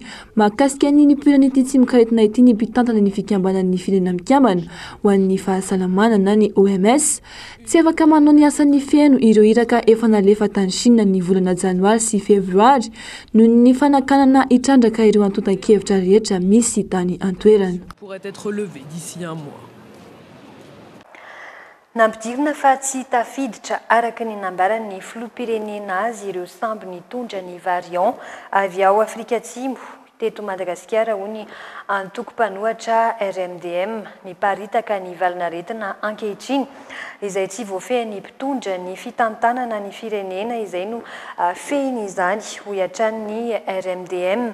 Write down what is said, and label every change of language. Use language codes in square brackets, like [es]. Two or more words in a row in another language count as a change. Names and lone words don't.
[mg] Mahakasika ny nipoiran'ity tsy mikaretina ity ny mpitantana ny fikambanan'ny firenena mikambana ho an'ny fahasalamana na ny OMS. Tsy afaka manao ny asan'ny feno ireo iraka efa nalefa tany Chine ny volana Janoary sy Febroary noho ny fanakanana hitrandraka ireo antontan-kevitra rehetra misy tany an-toerana. [fr] Pourrait être levé d'ici un mois. [mg] Nampidirina fa tsy tafiditra araka ny nambaran'ny filoham-pirenena azy ireo sambo nitondra ny variant avy ao Afrika Atsimo teto Madagasikara ho ny antoko-panohatra RMDM miparitaka ny valinaretina ankehitriny izay tsy voafehin'ny mpitondra ny fitantanana ny firenena izay no fehiny izany ho iatran'ny RMDM.